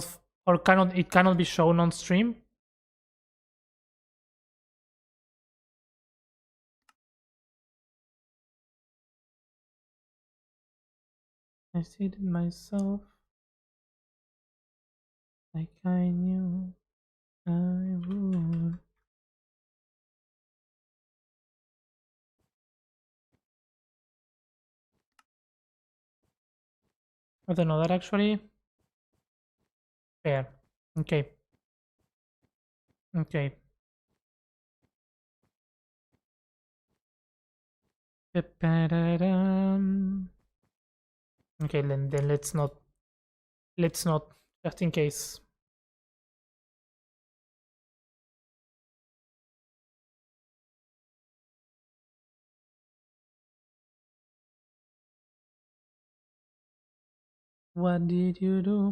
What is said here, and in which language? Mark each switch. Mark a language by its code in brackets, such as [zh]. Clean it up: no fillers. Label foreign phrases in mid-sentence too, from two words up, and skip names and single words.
[en] Or it cannot be shown on stream? I said it myself, like I knew I would. I don't know that actually. Fair. Okay. Okay. Pa-pa-da-dum. Okay, then let's not just in case. What did you do?